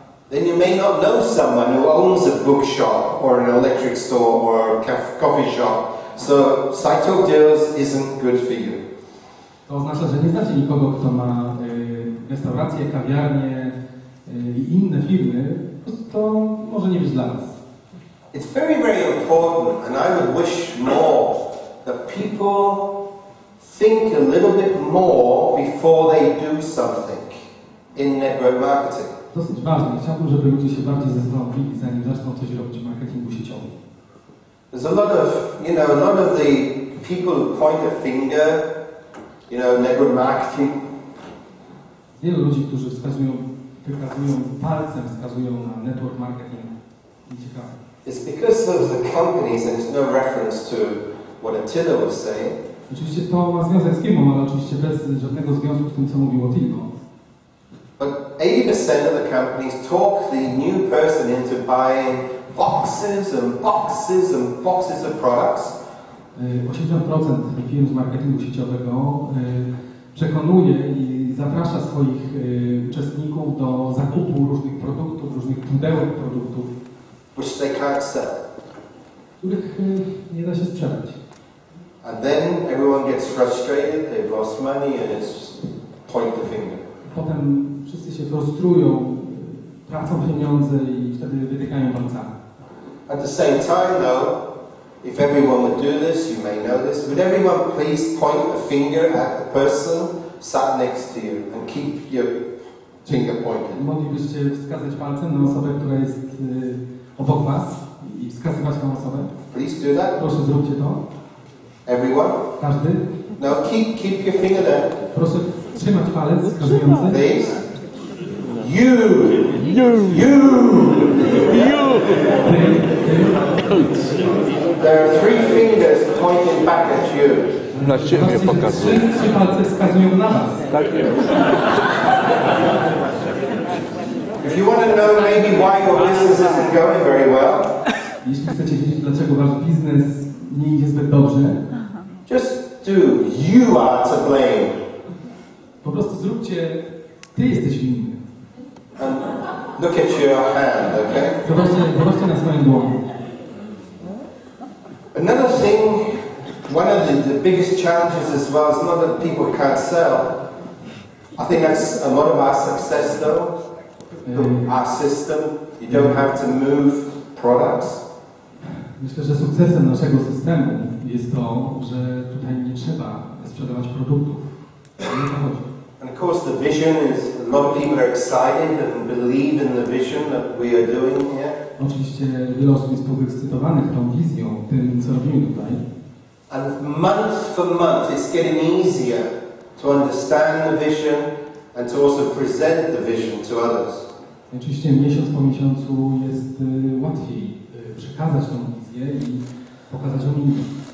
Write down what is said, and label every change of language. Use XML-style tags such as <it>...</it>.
<en>Then you may not know someone who owns a bookshop or an electric store or a coffee shop. So Site of Deals isn't good for you.</en> <pl>To oznacza, że nie znacie nikogo, kto ma restauracje, kawiarnie i inne firmy. To może nie być dla was.</pl> <en>It's very, very important, and I would wish more that people think a little bit more before they do something in network marketing.</en> <pl>Dosyć ważne. Chciałbym, żeby ludzie się bardziej zastanowili, zanim zaczną coś robić w marketingu sieciowym.</pl> <en>There's a lot of the people who point a finger, network marketing.</en> <pl>Wielu ludzi, którzy wykazują palcem, wskazują na network marketing. Ciekawe.</pl> <en>It's because of the companies, and it's no reference to what Attila was saying.</en> <pl>Oczywiście to ma związek z firmą, ale oczywiście bez żadnego związku z tym, co mówiło Tilko.</pl> <en>But 80% of the companies talk the new person into buying boxes and boxes and boxes of products.</en> <pl>80% firm z marketingu sieciowego przekonuje i zaprasza swoich uczestników do zakupu różnych produktów, różnych pudełek produktów,</pl> <en>which they can't sell.</en> <pl>Których nie da się sprzedać.</pl> <en>And then everyone gets frustrated, they've lost money and it's point the finger.</en> <pl>Potem wszyscy się frustrują, tracą pieniądze i wtedy wytykają palcami.</pl> <en>At the same time though, if everyone would do this, you may know this, would everyone please point a finger at the person sat next to you and keep your finger pointed?</en> <pl>Moglibyście wskazać palcem na osobę, która jest obok was i wskazywać na osobę?</pl> <en>Please do that.</en> <pl>Proszę, zróbcie to.</pl> <en>Everyone?</en> <pl>Każdy?</pl> <en>No, keep your finger there.</en> <pl>Proszę trzymać palec wskazujący.</pl> <en>Please. You. There are 3 fingers pointing back at you.</en> <pl>Na ciebie pokazuję. Trzy palce wskazują na was. Tak.</pl> <en>If you want to know maybe why your business isn't going very well,</en> <pl>jeśli chcecie wiedzieć, dlaczego wasz biznes nie idzie zbyt dobrze,</pl> <en>just do. You are to blame.</en> <pl>po prostu zróbcie, ty jesteś winny.</pl> <en>And look at your hand, okay?</en> <pl>Zobaczcie na swoją dłoń.</pl> <en>Another thing, one of the biggest challenges as well is not that people can't sell. I think that's a lot of our success though. Our system. You don't have to move products.</en> <pl>Myślę, że sukcesem naszego systemu jest to, że tutaj nie trzeba sprzedawać produktów.</pl> <en>And of course the vision is, a lot of people are excited and believe in the vision that we are doing here.</en> <pl>Oczywiście wiele osób jest podekscytowanych tą wizją, tym co robimy tutaj.</pl> <en>And month for month it's getting easier to understand the vision and to also present the vision to others.</en> <pl>Oczywiście miesiąc po miesiącu jest łatwiej przekazać tą wizję i pokazać ją innym.</pl>